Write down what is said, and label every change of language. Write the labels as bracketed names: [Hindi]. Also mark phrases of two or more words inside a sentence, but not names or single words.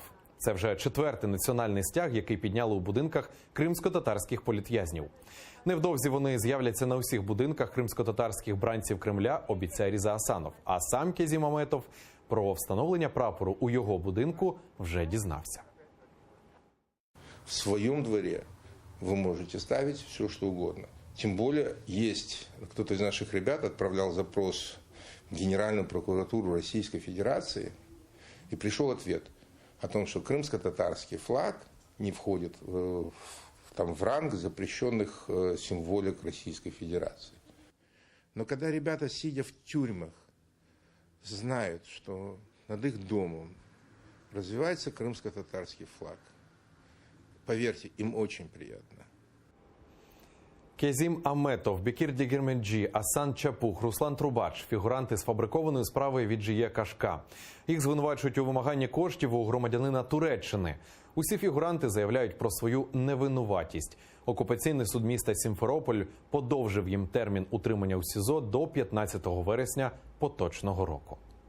[Ukrainian] Це вже 4-й національний стяг, який підняли у будинках кримсько-татарських політв'язнів. Невдовзі вони з'являться на усіх будинках кримсько-татарських бранців Кремля, обіцяє Різа Асанов. А сам Казім Аметов про встановлення прапору у його будинку вже дізнався. [Russian] В своем дворе вы можете ставить все, что угодно. Тем более, есть кто-то из наших ребят отправлял запрос в Генеральную прокуратуру Российской Федерации, и пришел ответ о том, что крымско-татарский флаг не входит в ранг запрещенных символик Российской Федерации. Но когда ребята, сидя в тюрьмах, знают, что над их домом развивается крымско-татарский флаг, поверьте, им очень приятно. [Ukrainian] Казім Аметов, Бекір Дегерменджі, Асан Чапух, Руслан Трубач – фігуранти сфабрикованої справи від Жіє Кашка. Їх звинувачують у вимаганні коштів у громадянина Туреччини. Усі фігуранти заявляють про свою невинуватість. Окупаційний суд міста Сімферополь подовжив їм термін утримання у СІЗО до 15 вересня поточного року.